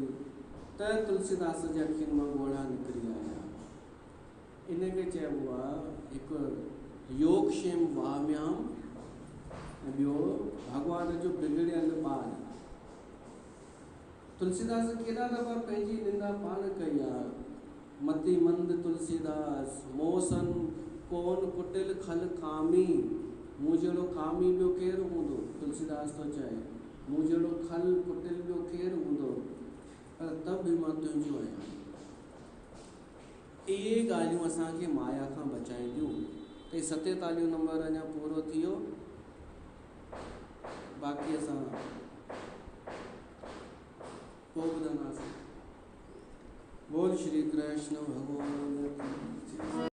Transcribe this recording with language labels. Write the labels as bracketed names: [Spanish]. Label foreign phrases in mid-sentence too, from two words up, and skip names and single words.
[Sindhi] त तुलसीदास जे अखियुनि मां ॻोढ़ा निकिरी आया। इनखे चइबो आहे हिकु योगक्षेम वाम्याम, ऐं ॿियो भॻवान जो बिगड़ियल ॿार। तुलसीदास केॾा दफ़ा पंहिंजी निंदा पाण कई आहे। [Braj] मति मंद तुलसीदास, मोसन कोन कुटिल खल कामी। [Sindhi] मूं जहिड़ो कामी ॿियो केरु हूंदो, तुलसीदास थो चए, मूं जहिड़ो खल कुटिल ॿियो केरु हूंदो, पर तब बि मां तुंहिंजो आहियां। इहे ॻाल्हियूं असांखे माया खां बचाईंदियूं। त 47 नंबर अञा पूरो थी वियो, बाक़ी असां पोइ ॿुधंदासीं। [Hindi] बोल श्री कृष्ण भॻवान की जय।